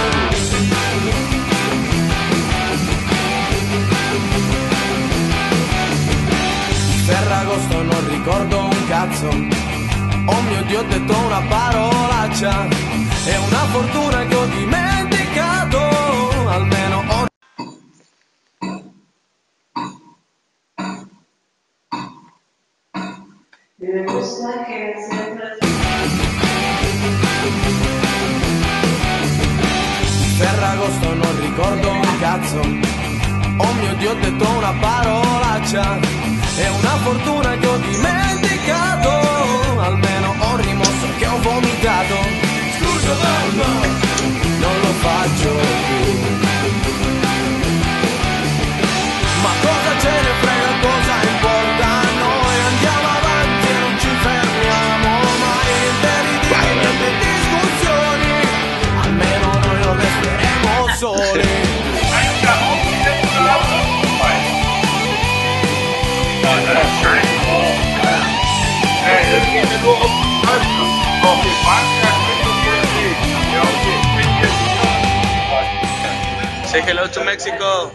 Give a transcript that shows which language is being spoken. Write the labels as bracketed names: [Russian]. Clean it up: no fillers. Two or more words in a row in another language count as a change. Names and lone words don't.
[Italian] Ferragosto non ricordo un cazzo, oh mio Dio ho detto una parolaccia, è una fortuna che ho dimenticato, almeno ho... [Spanish] Me gusta que siempre... [Italian] Ferragosto non ricordo un cazzo, oh mio Dio ho detto una parolaccia, è una fortuna che ho dimenticato, almeno ho rimosso che ho vomitato. Scusa mamma, non lo faccio più. Ma cosa ce ne frega, cosa importa a noi, andiamo avanti e non ci fermiamo mai. Niente litigi, niente discussioni, almeno noi non resteremo soli. [English] Say hello to Mexico.